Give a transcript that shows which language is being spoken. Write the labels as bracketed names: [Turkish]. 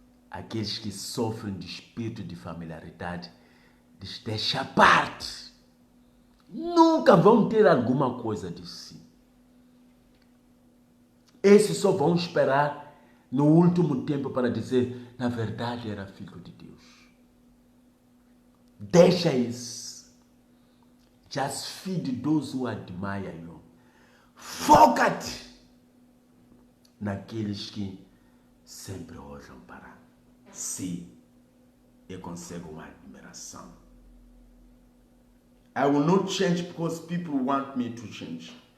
[Portuguese] Aqueles que sofrem de espírito de familiaridade, deixa à parte. Nunca vão ter alguma coisa de si. Esses só vão esperar no último tempo para dizer, na verdade era filho de Deus. Deixa isso. [English] Just feed those who admire you. [Portuguese] Foca-te naqueles que sempre olham para si e conseguem uma admiração. [English] I will not change because people want me to change.